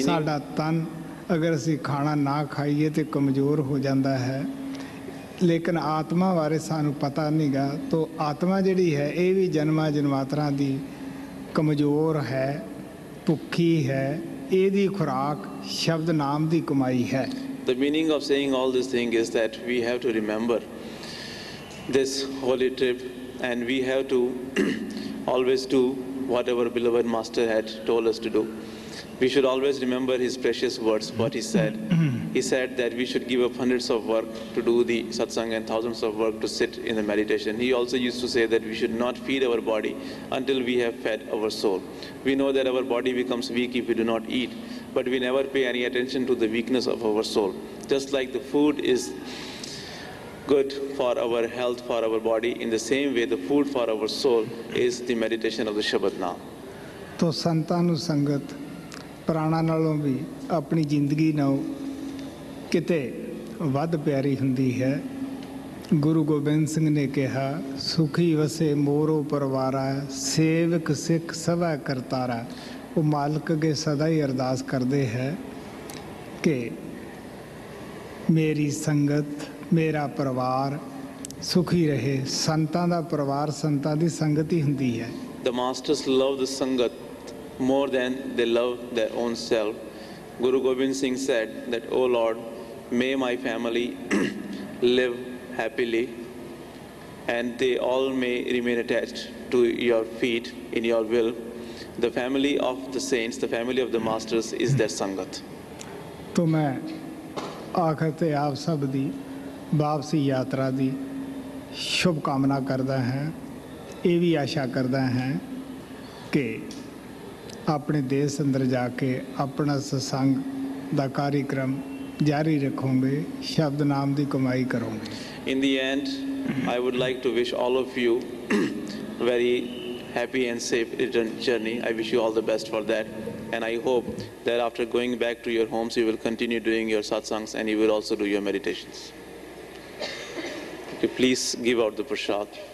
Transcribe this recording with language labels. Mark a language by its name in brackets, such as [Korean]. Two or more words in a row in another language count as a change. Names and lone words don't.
[Punjabi] ਸਾਡਾ ਤਨ ਅਗਰ ਅਸੀਂ ਖਾਣਾ ਨਾ ਖਾਈਏ ਤਾਂ ਕਮਜ਼ੋਰ ਹੋ ਜਾਂਦਾ ਹੈ ਲੇਕਿਨ ਆਤਮਾ ਬਾਰੇ ਸਾਨੂੰ ਪਤਾ ਨਹੀਂ ਗਾ ਤਾਂ ਆਤਮਾ ਜਿਹੜੀ ਹੈ ਇਹ ਵੀ ਜਨਮਾਂ ਜਨਮਾਂਤਰਾਂ ਦੀ ਕਮਜ਼ੋਰ ਹੈ, ਭੁੱਖੀ ਹੈ, ਇਹਦੀ ਖੁਰਾਕ ਸ਼ਬਦ ਨਾਮ ਦੀ ਕਮਾਈ ਹੈ। [English] The meaning of saying all this thing is that we have to remember this holy trip and we have to always do what our beloved master had told us to do. We should always remember his precious words, what he said. He said that we should give up hundreds of work to do the satsang and thousands of work to sit in the meditation. He also used to say that we should not feed our body until we have fed our soul. We know that our body becomes weak if we do not eat, but we never pay any attention to the weakness of our soul. Just like the food is good for our health, for our body, in the same way the food for our soul is the meditation of the Shabad Naam. [Punjabi] ਤੋ ਸੰਤਾਂ ਨੂੰ ਸੰਗਤ ਪ੍ਰਾਣਾਂ ਨਾਲੋਂ ਵੀ ਆਪਣੀ ਜ਼ਿੰਦਗੀ ਨਾਲ ਕਿਤੇ ਵੱਧ ਪਿਆਰੀ ਹੁੰਦੀ ਹੈ। ਗੁਰੂ ਗੋਬਿੰਦ ਸਿੰਘ ਨੇ ਕਿਹਾ ਸੁਖੀ ਵਸੇ ਮੋਰੋ ਪਰਵਾਰਾ ਸੇਵਕ ਸਿੱਖ ਸਭਾ ਕਰਤਾਰਾ। ਉਹ ਮਾਲਕ ਅੱਗੇ ਸਦਾ ਹੀ ਅਰਦਾਸ ਕਰਦੇ ਹੈ ਕਿ ਮੇਰੀ ਸੰਗਤ ਮੇਰਾ ਪਰਿਵਾਰ ਸੁਖੀ ਰਹੇ। ਸੰਤਾਂ ਦਾ ਪਰਿਵਾਰ ਸੰਤਾਂ ਦੀ ਸੰਗਤ ਹੀ ਹੁੰਦੀ ਹੈ। [English] The masters love the sangat more than they love their own self. Guru Gobind Singh said that, oh Lord, may my family live happily and they all may remain attached to your feet in your will. The family of the saints, the family of the masters is their sangat. [Hindi] तो मैं आखिर ते आप सब दी वापसी यात्रा दी शुभ कामना करता है। ये भी आशा करता है कि [Punjabi] ਆਪਣੇ ਦੇਸ਼ ਅੰਦਰ ਜਾ ਕੇ ਆਪਣਾ ਸਤਸੰਗ ਦਾ ਕਾਰਿਕ੍ਰਮ ਜਾਰੀ ਰੱਖੋਗੇ, ਸ਼ਬਦ ਨਾਮ ਦੀ ਕਮਾਈ ਕਰੋਗੇ। [English] In the end, I would like to wish all of you very happy and safe return journey. I wish you all the best for that. And I hope that after going back to your homes, you will continue doing your satsangs and you will also do your meditations. Okay, please give out the prasad.